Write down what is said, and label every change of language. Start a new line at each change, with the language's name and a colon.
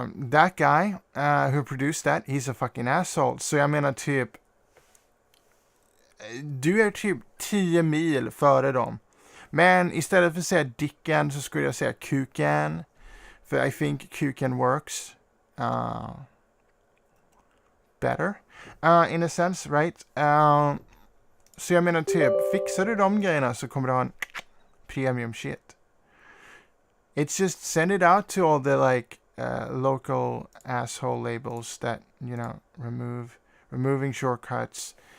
English: that guy who produced that, he's a fucking asshole.
Swedish: Så jag menar typ, du är typ 10 mil före dem. Men istället för att säga dicken så skulle jag säga kuken.
English: För I think kuken works better in a sense, right?
Swedish: Så jag menar typ, fixar du de grejerna så kommer du ha en
English: premium shit. It's just send it out to all the like local asshole labels that, you know, removing shortcuts.